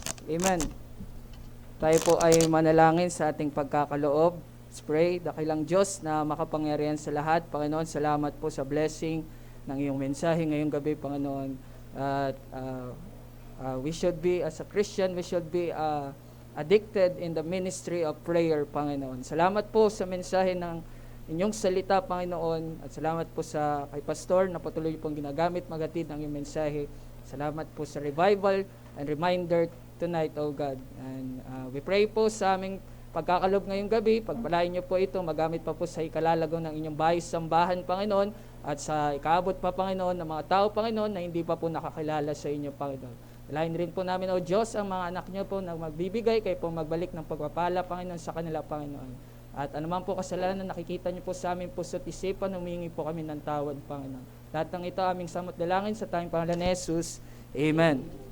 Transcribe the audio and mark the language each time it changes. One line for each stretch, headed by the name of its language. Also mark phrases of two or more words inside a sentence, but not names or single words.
Filipino: Amen. Tayo po ay manalangin sa ating pagkakaloob.
English: Let's pray.
Filipino: Dakilang Diyos na makapangyarihan sa lahat. Panginoon, salamat po sa blessing ng iyong mensahe ngayong gabi, Panginoon.
English: At we should be, as a Christian, we should be addicted in the ministry of prayer,
Filipino: Panginoon. Salamat po sa mensahe ng inyong salita, Panginoon. At salamat po sa kay Pastor na patuloy pong ginagamit magatid ng iyong mensahe. Salamat po sa
English: revival and reminder tonight, oh God. And we pray
Filipino: po sa aming pagkakalob ngayong gabi, pagpalain niyo po ito, magamit pa po sa ikalalago ng inyong bahay sambahan, Panginoon, at sa ikaabot pa, Panginoon, ng mga tao, Panginoon, na hindi pa po nakakilala sa inyo, Panginoon. Palain rin po namin, O Diyos, ang mga anak niyo po na magbibigay, kayo po magbalik ng pagpapala, Panginoon, sa kanila, Panginoon. At anuman po kasalanan na nakikita niyo po sa aming puso't isipan, humingi po kami ng tawad, Panginoon. Lahat ng ito aming samot dalangin sa tayong pangalan ni Jesus. Amen.